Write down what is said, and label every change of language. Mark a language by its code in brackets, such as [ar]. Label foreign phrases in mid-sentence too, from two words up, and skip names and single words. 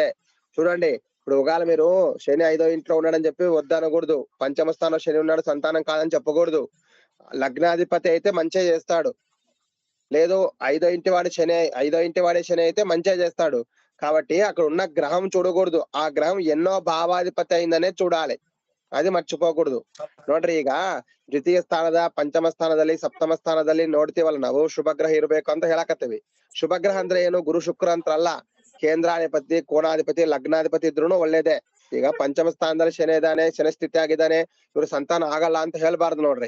[te] చూడండి, ఇప్పుడు ఒకవేళ మీరు శని 5వ ఇంట్లో ఉన్నాడని చెప్పి వద్దనకూడదు. పంచమ స్థానంలో శని ఉన్నాడు సంతానం కాదని చెప్పకూడదు. లగ్నాధిపతి అయితే మంచిగా చేస్తాడు. లేదు 5వ ఇంటి వాడే శని అయితే మంచిగా చేస్తాడు. కాబట్టి అక్కడ ఉన్న గ్రహం చూడకూడదు, ఆ గ్రహం ఎన్నో భావాధిపతి అయిందనే చూడాలి. [kn] ಅದು ಮರ್ಚಿపోకూడదు ನೋಡ್ರಿ. ಈಗ ದ್ವಿತೀಯ ಸ್ಥಾನದ ಪಂಚಮ ಸ್ಥಾನದಲ್ಲಿ ಸಪ್ತಮ ಸ್ಥಾನದಲ್ಲಿ ನೋಡ್ತೀವಲ್ಲ ನಾವು ಶುಭಗ್ರಹ ಇರಬೇಕು ಅಂತ ಹೇಳಕತ್ತೀವಿ. ಶುಭಗ್ರಹ ಅಂದ್ರೆ ಏನು? ಗುರು ಶುಕ್ರ ಅಂತ ಅಲ್ಲ, ಕೇಂದ್ರಾಧಿಪತಿ, ಕೋಣಾಧಿಪತಿ, ಲಗ್ನಾಧಿಪತಿ ಇದ್ರೂ ಒಳ್ಳೇದೇ. ಈಗ ಪಂಚಮ ಸ್ಥಾನದಲ್ಲಿ ಶನಿ ಇದ್ದಾನೆ, ಶನಿ ಸ್ಥಿತಿ ಆಗಿದ್ದಾನೆ, ಇವ್ರು ಸಂತಾನ ಆಗಲ್ಲ ಅಂತ ಹೇಳ್ಬಾರ್ದು ನೋಡ್ರಿ.